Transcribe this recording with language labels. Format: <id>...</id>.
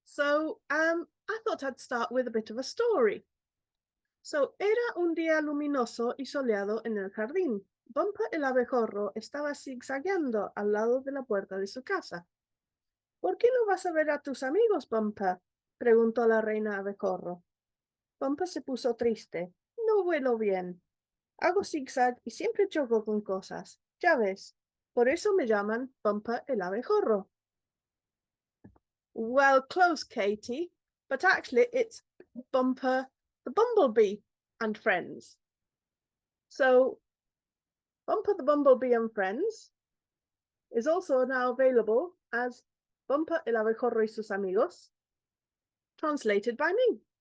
<en>So I thought I'd start with a bit of a story.</en> <es>So, era un día luminoso y soleado en el jardín. Bumper el abejorro estaba zigzagueando al lado de la puerta de su casa. ¿Por qué no vas a ver a tus amigos, Bumper? Preguntó la reina abejorro. Bumper se puso triste. No vuelo bien. Hago zigzag y siempre choco con cosas. Ya ves. Por eso me llaman Bumper el abejorro.</es> <en>Well, close, Katie. But actually, it's Bumper the Bumblebee and Friends. So, Bumper the Bumblebee and Friends is also now available as Bumper el Abejorro y sus Amigos, translated by me.</en>